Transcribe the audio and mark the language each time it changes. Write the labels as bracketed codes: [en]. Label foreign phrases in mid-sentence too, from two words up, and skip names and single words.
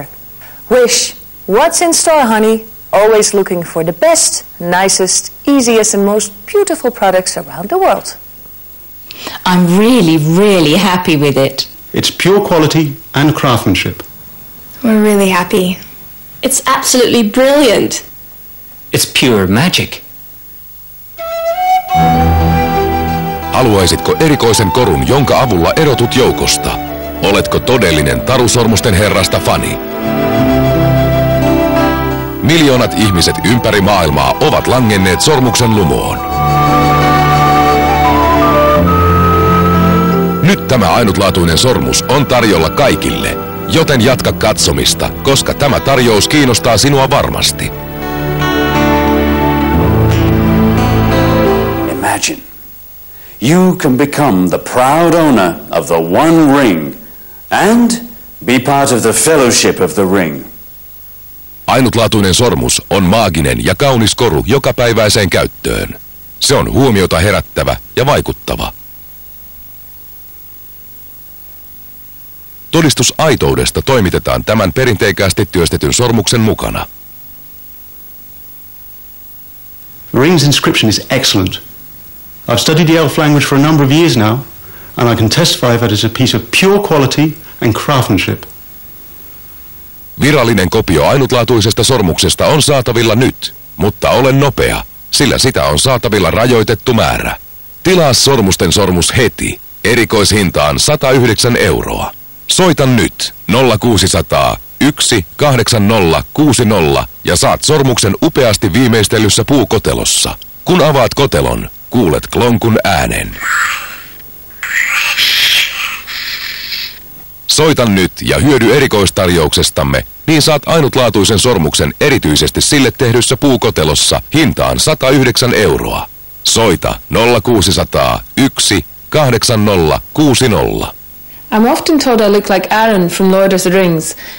[en] Wish, what's in store, honey? Always looking for the best, nicest, easiest and most beautiful products around the world. I'm really happy with it. It's pure quality and craftsmanship. We're really happy. It's absolutely brilliant. It's pure magic. [fi] Haluaisitko erikoisen korun, jonka avulla erotut joukosta? Oletko todellinen Tarusormusten herrasta fani? Miljoonat ihmiset ympäri maailmaa ovat langenneet sormuksen lumoon. Nyt tämä ainutlaatuinen sormus on tarjolla kaikille, joten jatka katsomista, koska tämä tarjous kiinnostaa sinua varmasti. [en] Imagine, you can become the proud owner of the One Ring and be part of the fellowship of the ring. [fi] Ainutlaatuinen sormus on maaginen ja kaunis koru jokapäiväiseen käyttöön. Se on huomiota herättävä ja vaikuttava. Todistus aitoudesta toimitetaan tämän perinteikkäästi työstetyn sormuksen mukana. [en] The ring's inscription is excellent. I've studied the elf language for a number of years now, and I can testify that it's a piece of pure quality and craftsmanship. [fi] Virallinen kopio ainutlaatuisesta sormuksesta on saatavilla nyt, mutta ole nopea, sillä sitä on saatavilla rajoitettu määrä. Tilaa Sormusten sormus heti, erikoishintaan 109 €. Soita nyt 0600 1 80 60 ja saat sormuksen upeasti viimeistellyssä puukotelossa. Kun avaat kotelon, kuulet klonkun äänen. Soita nyt ja hyödy erikoistarjouksestamme, niin saat ainutlaatuisen sormuksen erityisesti sille tehdyssä puukotelossa hintaan 109 €. Soita 0600 1 80 60. [en] I'm often told I look like Aaron from Lord of the Rings,